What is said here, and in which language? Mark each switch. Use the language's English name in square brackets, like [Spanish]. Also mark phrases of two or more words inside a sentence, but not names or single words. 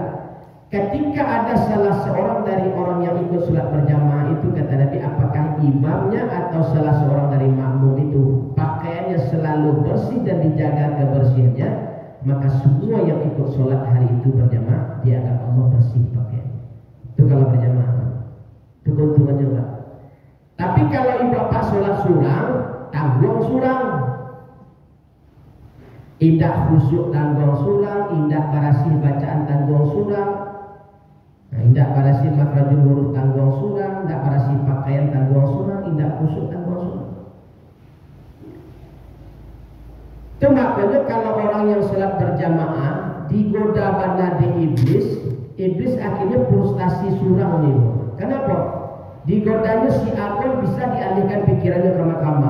[Indonesian] Ketika ada salah seorang dari orang yang ikut sholat berjamaah itu, kata Nabi, apakah imamnya atau salah seorang dari makmum itu pakaiannya selalu bersih dan dijaga kebersihannya, maka semua yang ikut sholat hari itu berjamaah dianggap Allah bersih pakaian. Itu kalau berjamaah. Itu keuntungannya, Pak. Tapi kalau ibu bapak sholat surang, [Minangkabau] tanggung surang. Indah khusyuk tanggung surang, indah barasih bacaan tanggung surang. Nah, indah barasih makhrajul huruf tanggung surang, indah barasih pakaian tanggung surang, indah khusyuk tanggung surang. [Indonesian] Itu makanya kalau orang yang sholat berjamaah [Minangkabau] digoda bana [Indonesian] di iblis akhirnya frustasi surang nih. Kenapa? Digodanya si akal bisa dialihkan pikirannya ke mahkamah.